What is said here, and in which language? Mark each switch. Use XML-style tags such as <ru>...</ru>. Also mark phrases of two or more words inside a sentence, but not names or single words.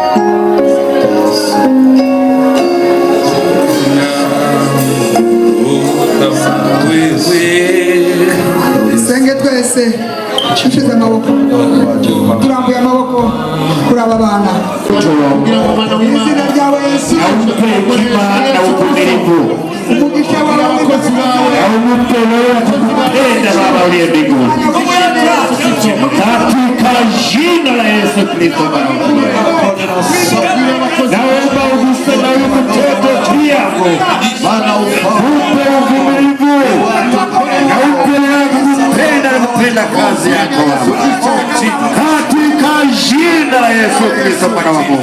<rw>senge twese tushize amaboko turambuye amaboko kuri aba bana izina ryawe Yesu umugisha wawe</rw> <sw>Baba uliye mbinguni, katika jina la Yesu Kristo naomba uguse na huyu mtoto pia, Bwana upe uvumilivu na upe kupenda kazi yako katika jina la Yesu Kristo Bwana wa Mungu.</sw>